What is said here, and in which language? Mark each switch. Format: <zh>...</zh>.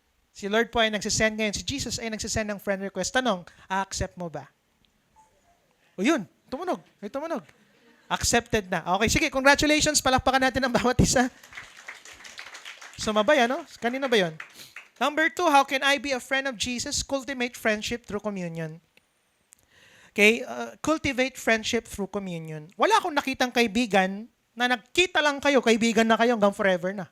<tl>Si Lord po ay nagsisend ngayon. Si Jesus ay nagsisend ng friend request. Tanong, a-accept mo ba? O yun, tumunog. May tumunog. Accepted na. Okay, sige, congratulations. Palakpakan natin ang bawat isa. Sumabay, ano? Kanina ba yun?</tl> <en>Number 2, how can I be a friend of Jesus? Cultivate friendship through communion. Okay, cultivate friendship through communion.</en> <tl>Wala akong nakitang kaibigan na nagkita lang kayo, kaibigan na kayo hanggang forever na.</tl>